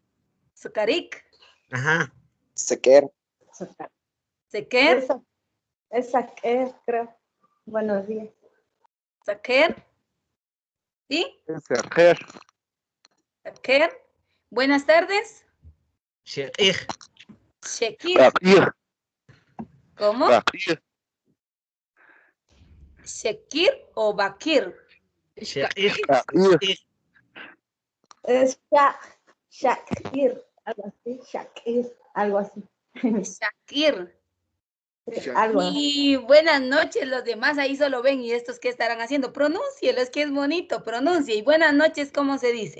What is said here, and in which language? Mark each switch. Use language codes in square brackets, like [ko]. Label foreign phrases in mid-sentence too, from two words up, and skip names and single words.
[es] Sukarik. Ajá. Sequer. Sequer. Esa es, creo. Buenos días. Saquer. ¿Sí? Sequer. Saquer. Buenas tardes. Shekir. Shekir. Bakir. ¿Cómo? Bakir. Shekir o Bakir. Shekir. Bakir. Es Shakir, algo así. Shakir, algo así. Shakir. Algo así. Y buenas noches, los demás ahí solo ven y estos qué estarán haciendo. Pronúncielo, es que es bonito, pronuncie. Y buenas noches, ¿cómo se dice?